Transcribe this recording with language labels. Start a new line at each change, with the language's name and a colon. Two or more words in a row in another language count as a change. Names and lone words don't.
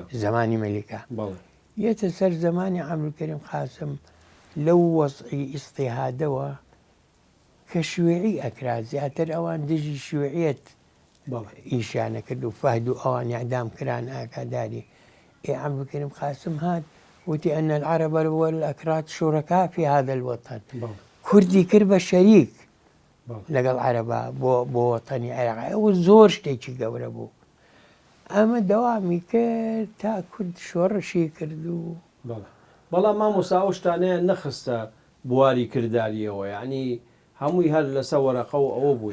Central Kurdish: زمانی مەلیکە یەتە سەر زمانی عەبدولکەریم قاسم لەو وەزعی ئیستیهادەوە کە شوێعی ئەکرا زیاتر ئەوان دژی شوێعیەت ئیشانە کرد و فەهد و ئەوان ئیعدام کران ئاگاداری عەبدولکەریم قاسم هات وتی
Arabic: ئەن العەرەب والئەکراد شوڕەکا فی هذا الوطن
Central Kurdish: کوردی کرد بە شەریک لەگەڵ عەرەبا بۆ وەتەنی عێراق ئەوە زۆر شتێکی گەورە بوو ئەمە دەوامی کرد تا کورد شۆڕشی کرد و بەڵام مامۆستا ئەو شتانەیە نەخستە بواری کردداریەوە یعنی هەمووی هەر لەسەر وەرەقە و ئەوە بوو